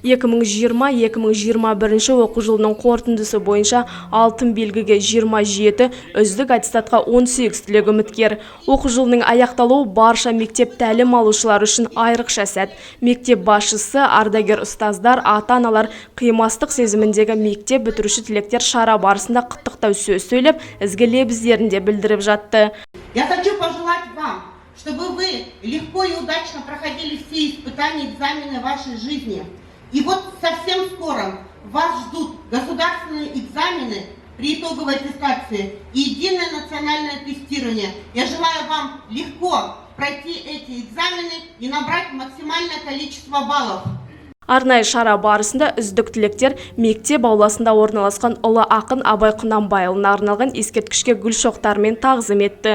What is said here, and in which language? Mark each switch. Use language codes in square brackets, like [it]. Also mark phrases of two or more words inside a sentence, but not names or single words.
[kk] 2020-2021 оқу жылының қорытындысы бойынша алтын белгіге 27, үздік аттестатқа 18 түлек үміткер. Оқу жылының аяқталуы барша мектеп тәлім алушылар үшін айрықша сәт. Мектеп басшысы, ардагер ұстаздар, ата-аналар қимастық сезіміндегі мектеп бітіруші түлектер шара барысында құттықтау сөз сөйлеп, ізгі лебіздерін де білдіріп жатты. [ru] Я хочу пожелать вам, чтобы вы легко и удачно проходили все испытания и экзамены вашей жизни. И вот совсем скоро вас ждут государственные экзамены при итоговой аттестации и единое национальное тестирование. Я желаю вам легко пройти эти экзамены и набрать максимальное количество баллов. [kk] Арнайы шара барысында үздік түлектер мектеп ауласында орналасқан ұлы ақын Абай Құнанбайұлына арналған ескерткішке гүл шоқтарымен тағзым етті.